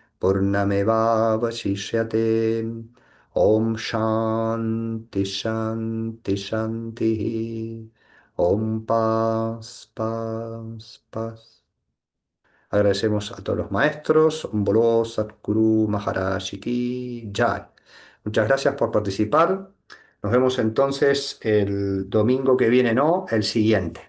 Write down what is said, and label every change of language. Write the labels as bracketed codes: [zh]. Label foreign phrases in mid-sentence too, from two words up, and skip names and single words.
[sa] पूर्णमेवावशिष्यते ॐ शान्ति शान्ति शान्ति ॐ [es] Paz Paz Paz. Agradecemos a todos los maestros. [hi] ॐ बोलो सतगुरु महाराज की जय. [es] Muchas gracias por participar. Nos vemos entonces el domingo que viene, no, el siguiente.